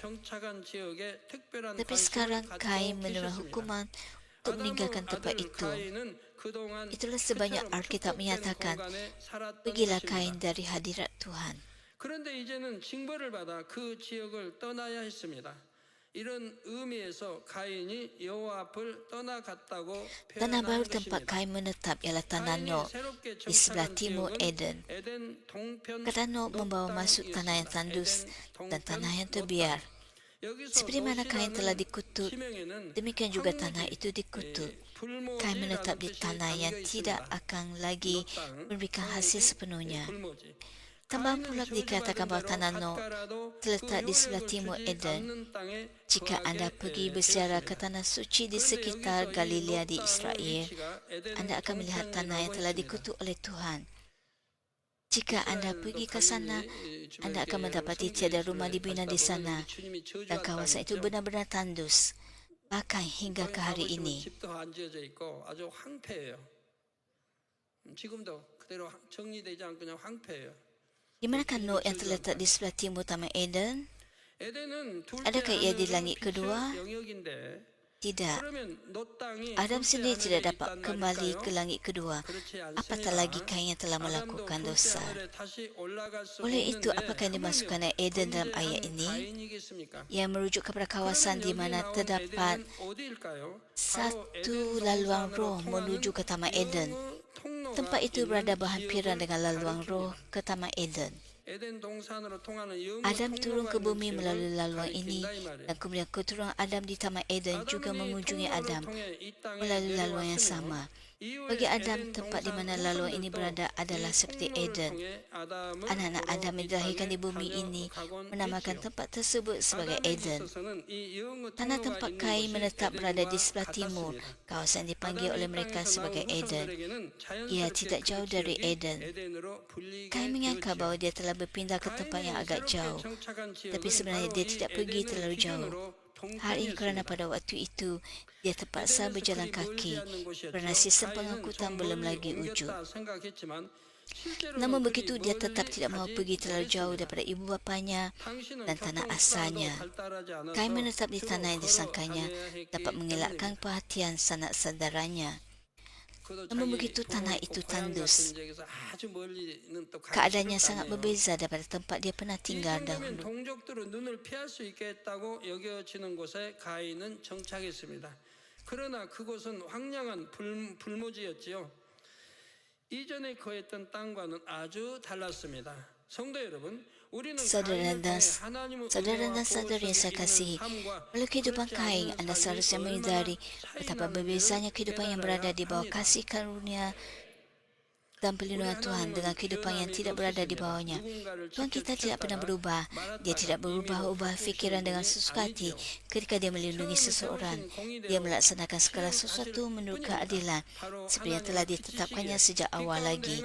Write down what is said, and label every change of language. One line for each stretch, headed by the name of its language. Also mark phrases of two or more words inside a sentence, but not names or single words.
Malay: Tapi sekarang Kain menerima hukuman untuk meninggalkan tempat itu. Itulah sebabnya Alkitab menyatakan, pergilah Kain dari hadirat Tuhan.
Korean: 이런 의미에서 가인이 여호와 앞을 떠나갔다고
Malay: Tanah baru
Korean: 표현한
Malay: tempat
Korean: 것입니다.
Malay: Kain menetap ialah tanah
Korean: 가인이
Malay: Nok
Korean: 새롭게
Malay: di sebelah
Korean: 정착한
Malay: timur
Korean: 지역은
Malay: Eden.
Korean: 에덴 동편
Malay: Kata Nok membawa masuk tanah yang
Korean: 땅이었습니다.
Malay: tandus
Korean: 에덴
Malay: dan
Korean: 동편
Malay: tanah yang
Korean: 노
Malay: terbiar.
Korean: 땅. 여기서
Malay: Seperti mana Kain telah
Korean: 노시라는
Malay: dikutuk,
Korean: 지명에는
Malay: demikian juga
Korean: 황무지,
Malay: tanah itu dikutuk.
Korean: 불모지라는
Malay: Kain menetap di
Korean: 뜻이
Malay: tanah yang
Korean: 담겨
Malay: tidak
Korean: 있습니다.
Malay: akan lagi
Korean: 노 땅,
Malay: memberikan hasil
Korean: 황무지,
Malay: sepenuhnya.
Korean: 불모지.
Malay: Tambahan
Korean: 가인은
Malay: pula dikatakan
Korean: 저주받은
Malay: bahawa
Korean: 대로
Malay: tanah Nok
Korean: 갓가라도
Malay: terletak di
Korean: 그
Malay: sebelah
Korean: 효력을
Malay: timur
Korean: 주지
Malay: Eden.
Korean: 않는 땅에
Malay: Jika
Korean: 거하게
Malay: anda pergi berziarah ke
Korean: 되었습니다.
Malay: tanah suci di
Korean: 그런데
Malay: sekitar
Korean: 여기서 이
Malay: Galilea di
Korean: 노 땅의
Malay: Israel,
Korean: 위치가 에덴
Malay: anda akan melihat tanah yang
Korean: 동편이라고
Malay: telah
Korean: 했습니다.
Malay: dikutuk oleh Tuhan. Jika anda
Korean: 이스라엘도
Malay: pergi ke
Korean: 갈릴리
Malay: sana,
Korean: 주변
Malay: anda akan
Korean: 교회하고
Malay: mendapati
Korean: 성지에
Malay: tiada rumah dibina di
Korean: 갔다
Malay: sana
Korean: 보면 주님이
Malay: dan
Korean: 저주할
Malay: kawasan itu
Korean: 땅이었죠.
Malay: benar-benar tandus. Bahkan hingga ke hari
Korean: 거기 가보시면
Malay: ini.
Korean: 집도 안 지어져 있고 아주 황폐해요. 지금도 그대로 정리되지 않고 그냥 황폐해요.
Malay: Di manakah Nok yang terletak di sebelah timur Taman Eden?
Korean: 에덴은 둘째
Malay: Adakah ia di
Korean: 하늘은
Malay: langit kedua?
Korean: 빛의 영역인데
Malay: Tidak.
Korean: 그러면 노 땅이
Malay: Adam
Korean: 둘째
Malay: sendiri tidak
Korean: 하늘에
Malay: dapat
Korean: 있단
Malay: kembali
Korean: 말일까요?
Malay: ke langit kedua.
Korean: 그렇지
Malay: Apatah
Korean: 않습니다.
Malay: lagi Kain yang telah
Korean: 아담도
Malay: melakukan
Korean: 둘째
Malay: dosa.
Korean: 하늘에 다시 올라갈 수
Malay: Oleh itu,
Korean: 없는데
Malay: apakah yang dimasukkan
Korean: 하물며
Malay: Eden dalam ayat
Korean: 존재한
Malay: ini?
Korean: 가인이겠습니까?
Malay: Yang merujuk kepada kawasan di
Korean: 그러면 여기
Malay: mana
Korean: 나온
Malay: terdapat
Korean: 에덴은 어디일까요? 바로
Malay: satu
Korean: 에덴
Malay: laluan
Korean: 동산으로
Malay: roh
Korean: 통하는
Malay: menuju ke Taman Eden.
Korean: 영의 통로가
Malay: Tempat itu berada
Korean: 있는
Malay: berhampiran
Korean: 지역을
Malay: dengan laluan
Korean: 가리킵니다.
Malay: roh ke Taman Eden.
Korean: 에덴 동산으로 통하는 영의
Malay: Adam turun
Korean: 통로가
Malay: ke
Korean: 있는
Malay: bumi melalui
Korean: 지역을
Malay: laluan ini
Korean: 가리킨다 이 말이에요.
Malay: dan kemudian keturunan Adam di Taman Eden juga
Korean: 아담이
Malay: mengunjungi
Korean: 통로를
Malay: Adam
Korean: 통해 이 땅에
Malay: melalui laluan yang
Korean: 내려왔으며
Malay: sama.
Korean: 이후에
Malay: Bagi Adam,
Korean: 에덴
Malay: tempat di
Korean: 동산
Malay: mana laluan ini
Korean: 후손들도
Malay: berada adalah
Korean: 이
Malay: seperti
Korean: 통로를
Malay: Eden.
Korean: 통해 아담을
Malay: Anak-anak
Korean: 보러
Malay: Adam yang
Korean: 이
Malay: dilahirkan
Korean: 땅에
Malay: di bumi ini
Korean: 다녀가곤
Malay: menamakan
Korean: 있지요.
Malay: tempat tersebut sebagai
Korean: 아담에
Malay: Eden.
Korean: 있어서는 이 영의
Malay: Tanah
Korean: 통로가
Malay: tempat
Korean: 있는
Malay: Kain
Korean: 곳이
Malay: menetap berada di
Korean: 에덴과
Malay: sebelah timur,
Korean: 같았습니다.
Malay: kawasan yang dipanggil oleh
Korean: 아담의
Malay: mereka
Korean: 땅에서
Malay: sebagai
Korean: 나온
Malay: Eden.
Korean: 후손들에게는
Malay: Ia
Korean: 자연스럽게
Malay: tidak
Korean: 그
Malay: jauh dari
Korean: 지역이
Malay: Eden.
Korean: 에덴으로 불리게
Malay: Kain menyangka
Korean: 되었지요.
Malay: bahawa dia telah berpindah ke tempat yang
Korean: 가인이
Malay: agak
Korean: 새롭게
Malay: jauh.
Korean: 정착한
Malay: Tapi
Korean: 지역은
Malay: sebenarnya
Korean: 바로
Malay: dia
Korean: 이
Malay: tidak pergi
Korean: 에덴의
Malay: terlalu jauh.
Korean: 기준으로
Malay: Hal ini kerana
Korean: 동편이었습니다.
Malay: pada waktu itu dia terpaksa
Korean: 에덴에서
Malay: berjalan
Korean: 그리
Malay: kaki
Korean: 멀지 않는 곳이었죠.
Malay: kerana sistem
Korean: 가인은
Malay: pengangkutan
Korean: 좀
Malay: belum
Korean: 멀리
Malay: lagi wujud.
Korean: 옮겼다 생각했지만 실제로는
Malay: Namun
Korean: 그리
Malay: begitu dia tetap
Korean: 멀리
Malay: tidak mahu
Korean: 가지
Malay: pergi terlalu jauh
Korean: 못했습니다.
Malay: daripada ibu bapanya
Korean: 당신은
Malay: dan tanah
Korean: 교통수단도
Malay: asalnya.
Korean: 발달하지 않아서
Malay: Kain menetap di
Korean: 주로
Malay: tanah yang
Korean: 걸어
Malay: disangkanya
Korean: 다녀야 했기
Malay: dapat mengelakkan
Korean: 때문입니다.
Malay: perhatian sanak saudaranya.
Korean: 그도
Malay: Namun
Korean: 자기
Malay: begitu tanah itu
Korean: 고향
Malay: tandus.
Korean: 같은 지역에서 아주 멀리는 또 가기
Malay: Keadaannya sangat
Korean: 싫었다네요.
Malay: berbeza daripada tempat dia pernah
Korean: 이
Malay: tinggal
Korean: 정도면
Malay: dahulu.
Korean: 동족들은 눈을 피할 수 있겠다고 여겨지는 곳에 가인은 정착했습니다. 그러나 그곳은 황량한 불모지였지요. 이전에 거했던 땅과는 아주 달랐습니다. 성도 여러분, 우리는
Malay: Saudara
Korean: 가인을
Malay: dan
Korean: 통해 하나님의
Malay: saudara
Korean: 은혜와
Malay: dan saudari yang saya
Korean: 보호성이 있는
Malay: kasihi,
Korean: 삶과
Malay: melalui kehidupan
Korean: 그렇지
Malay: Kain,
Korean: 않은
Malay: anda
Korean: 삶이
Malay: seharusnya
Korean: 얼마나
Malay: menyadari
Korean: 차이
Malay: betapa
Korean: 나는지를
Malay: berbezanya kehidupan yang berada di bawah
Korean: 깨달아야
Malay: kasih
Korean: 합니다.
Malay: karunia dan perlindungan Tuhan dengan kehidupan yang tidak berada di bawahnya. Tuhan kita tidak pernah berubah. Dia tidak berubah-ubah fikiran dengan sesuka hati ketika dia melindungi seseorang. Dia melaksanakan segala sesuatu menurut keadilan seperti yang telah ditetapkannya sejak awal lagi.